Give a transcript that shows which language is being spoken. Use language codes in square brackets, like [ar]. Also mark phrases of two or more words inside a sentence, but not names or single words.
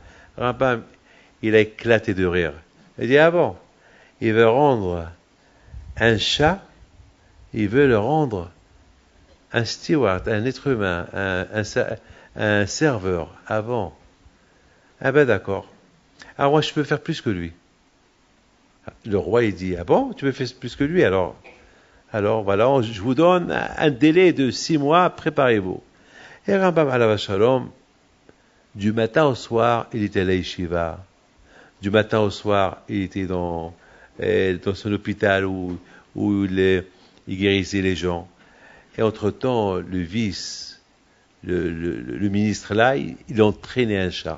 [fr] Rambam, il a éclaté de rire. Il dit, ah bon, il veut rendre un chat, il veut le rendre un steward, un être humain, un serveur. Ah bon? Ah ben d'accord. Alors moi, je peux faire plus que lui. Le roi, il dit, ah bon, tu peux faire plus que lui, alors voilà, je vous donne un délai de 6 mois, préparez-vous. Et Rambam [he] alav shalom, [fr] du matin au soir, il était à la yeshiva. Du matin au soir, il était dans son hôpital où il guérissait les gens. Et entre-temps, le ministre là, il entraînait un chat.